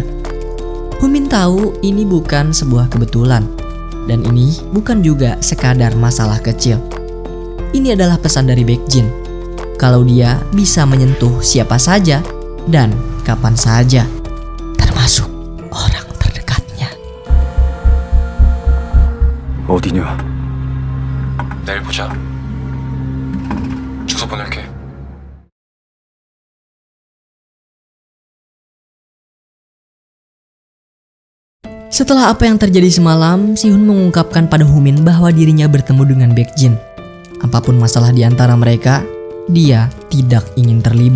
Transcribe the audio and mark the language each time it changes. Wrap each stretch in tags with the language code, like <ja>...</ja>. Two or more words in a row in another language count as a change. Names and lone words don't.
<id>Humin tahu ini bukan sebuah kebetulan, dan ini bukan juga sekadar masalah kecil. Ini adalah pesan dari Baekjin, kalau dia bisa menyentuh siapa saja dan kapan saja, termasuk orang terdekatnya.</id> <ko>어디냐? 내일 보자. 주소 보낼게.</ko> <id>Setelah apa yang terjadi semalam, Sihun mengungkapkan pada Humin bahwa dirinya bertemu dengan Baekjin. Apapun masalah di antara mereka, dia tidak ingin terlibat.</id>